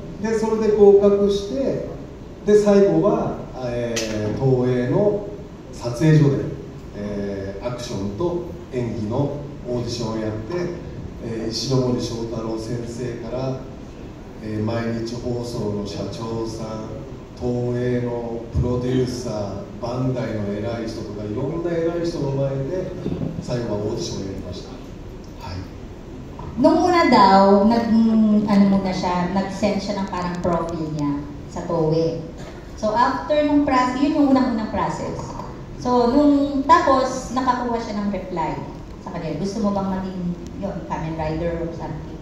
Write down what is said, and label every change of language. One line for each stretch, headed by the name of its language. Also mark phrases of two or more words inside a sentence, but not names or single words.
Japanese: でそれで合格して、で最後は、東映の撮影所で、アクションと演技のオーディションをやって、石ノ森章太郎先生から、毎日放送の社長さん、東映のプロデューサー、バンダイの偉い人とかいろんな偉い人の前で最後はオーディションをやりました。はい。
Filipino: Nung una daw, nag-send siya ng parang profile niya sa TOEIC. So after nung process, yun yung unang-unang process. So tapos nakakuha siya ng reply sa kanya, gusto mo bang maging Kamen Rider
English: or something.